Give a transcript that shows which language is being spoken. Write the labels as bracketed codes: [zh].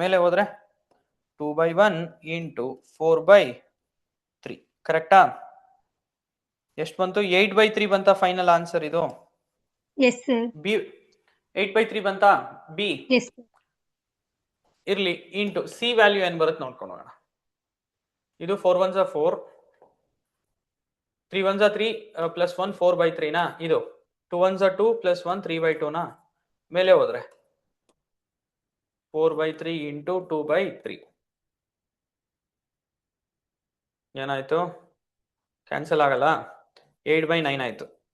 [kn] ಮೇಲೆ ಹೋದ್ರೆ 2/1 ಇಂಟು 4/3. ಕರೆಕ್ಟಾ? ಎಷ್ಟು ಬಂತು? 8/3 ಬಂತ ಫೈನಲ್ ಆನ್ಸರ್ ಇದು. [en] Yes sir. [kn] ಬಿ 8/3 ಬಂತಾ? B [en] Yes. [kn] ಇರ್ಲಿ. ಇಂಟು ಸಿ ವ್ಯಾಲ್ಯೂ ಏನ್ ಬರುತ್ತೆ ನೋಡ್ಕೊಂಡು ಹೋಗೋಣ. [en] ಇದು 4 1s are 4, 3 1s are 3 plus 1 4/3 [kn] ನಾ? [en] ಇದು 2 1s are 2 plus 1 3/2 [kn] ನಾ? ಮೇಲೆ ಹೋದ್ರೆ 4/3 ಇಂಟು 2/3 ಏನಾಯ್ತು? ಕ್ಯಾನ್ಸಲ್ ಆಗಲ್ಲ. 8/9 ಆಯ್ತು.